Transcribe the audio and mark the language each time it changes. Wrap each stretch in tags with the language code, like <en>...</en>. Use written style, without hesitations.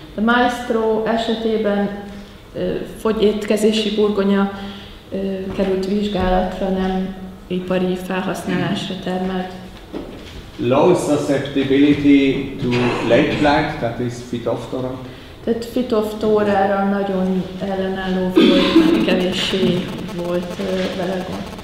<hu>A maestro esetében étkezési burgonya került vizsgálatra, nem ipari felhasználásra termelt.</hu> <en>Low susceptibility to late blight, that is Phytophthora.</en> <hu>Tehát Phytophthora nagyon ellenálló volt, mert kevéssé volt vele gond.</hu>